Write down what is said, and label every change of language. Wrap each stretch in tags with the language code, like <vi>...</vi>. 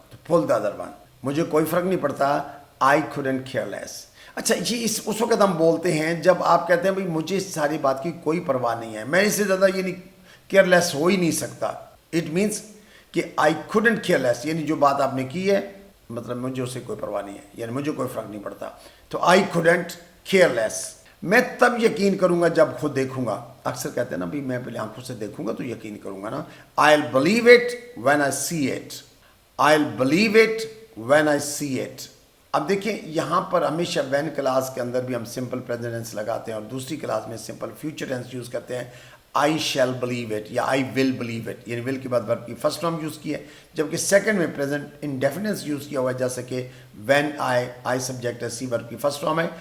<ur>تو پل the other one, مجھے کوئی فرق نہیں پڑتا، آئی couldn't care less. اچھا یہ اس وقت ہم بولتے ہیں جب آپ کہتے ہیں بھائی مجھے اس ساری بات کی کوئی پرواہ نہیں ہے، میں اس سے زیادہ یعنی کیئر لیس ہو ہی نہیں سکتا. اٹ مینس کہ آئی couldn't care less، یعنی جو بات آپ نے کی ہے مطلب مجھے اسے کوئی پرواہ نہیں ہے، یعنی مجھے کوئی فرق نہیں پڑتا. تو آئی couldn't care less. میں تب یقین کروں گا جب خود دیکھوں گا. اکثر کہتے ہیں نا بھائی میں پہلے آنکھوں سے دیکھوں گا تو یقین کروں گا نا.</ur> <en>I'll believe it when I see it. I'll believe it when I see it.</en> <ur>اب دیکھیں یہاں پر ہمیشہ وین کلاس کے اندر بھی ہم سمپل پریزنٹ ٹینس لگاتے ہیں اور دوسری کلاس میں سمپل فیوچر ٹینس یوز کرتے ہیں. آئی شیل بلیو اٹ یا آئی ول بلیو اٹ، یعنی ول کے بعد ورب کی فرسٹ فارم یوز کی ہے، جبکہ سیکنڈ میں پریزنٹ انڈیفینٹ یوز کیا ہوا ہے، جیسے کہ وین آئی سبجیکٹ ہے، سی ورب کی فرسٹ فارم ہے.</ur>